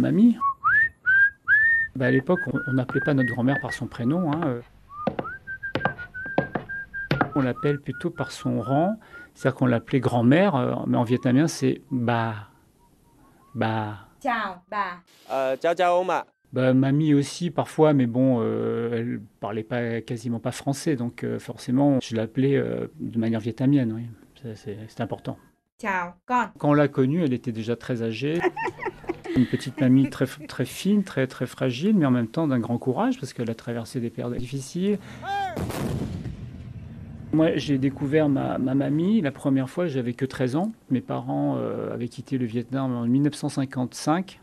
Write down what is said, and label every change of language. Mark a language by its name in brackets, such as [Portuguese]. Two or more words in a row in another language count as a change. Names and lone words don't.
[French] mamie. À l'époque, on n'appelait pas notre grand-mère par son prénom. On l'appelle plutôt par son rang. C'est-à-dire qu'on l'appelait grand-mère, mais en vietnamien, c'est ba. Ba. [Vietnamese] Chào bà. Chào chào ông ạ. [French] Mamie aussi, parfois, mais bon, elle parlait pas, quasiment pas français. Donc forcément, je l'appelais de manière vietnamienne. Oui. C'est important. [Vietnamese] Chào con. [French] Quand on l'a connue, elle était déjà très âgée. Une petite mamie très, très fine, très, très fragile, mais en même temps d'un grand courage, parce qu'elle a traversé des périodes difficiles. Moi, j'ai découvert ma mamie la première fois, j'avais que 13 ans. Mes parents avaient quitté le Vietnam en 1955.